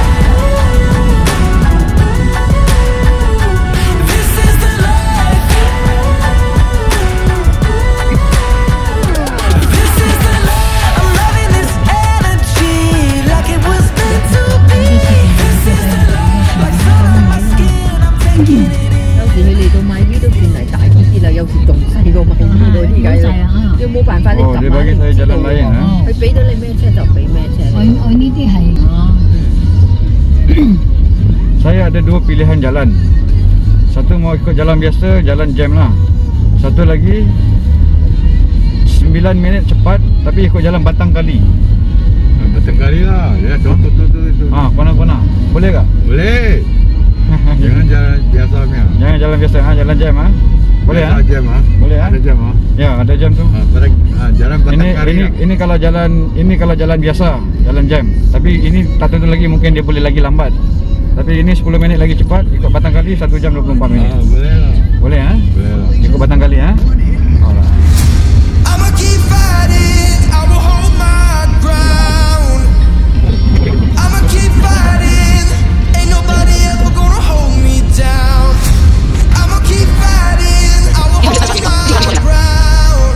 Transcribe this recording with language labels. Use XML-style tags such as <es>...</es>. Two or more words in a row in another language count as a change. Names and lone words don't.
<en>This is the life. This is the life. I'm loving this energy like it was meant to be. This is the life. Like sun on my skin, I'm taking it in.</en> <yue>有時佢嚟到買魚都算嚟大啲啲啦，有時仲細過買魚嗰啲㗎。你冇辦法，你</yue> <ms>Oh, dia bagi saya jalan lain ha.</ms> <yue>佢俾到你咩車就俾咩車。我呢啲係</yue> <ms>Saya ada dua pilihan jalan. Satu mau ikut jalan biasa, jalan jam lah. Satu lagi 9 minit cepat tapi ikut jalan Batang Kali. Batang Kali lah. Ya, tu. Ah, kona-kona. Boleh tak? Boleh. Jangan jalan biasa punya. Jangan jalan biasa ha, jalan jam ha. Boleh ha? Ada jam ah. Boleh ha? Ada jam ah. Ya, ada jam tu. Jalan Batang Kali. Ini kalau jalan biasa, jalan jam. Tapi ini tak tentu lagi, mungkin dia boleh lagi lambat. Tapi ini 10 minit lagi cepat, ikut Batang Kali 1 jam 24 minit. Boleh lah. Boleh ha? Boleh lah. Ikut Batang Kali ha. Alright.</ms> <en>I'ma keep fighting, I will hold my ground. I'ma keep fighting, ain't nobody ever gonna hold me down. I'ma keep fighting, I will hold my ground.</en>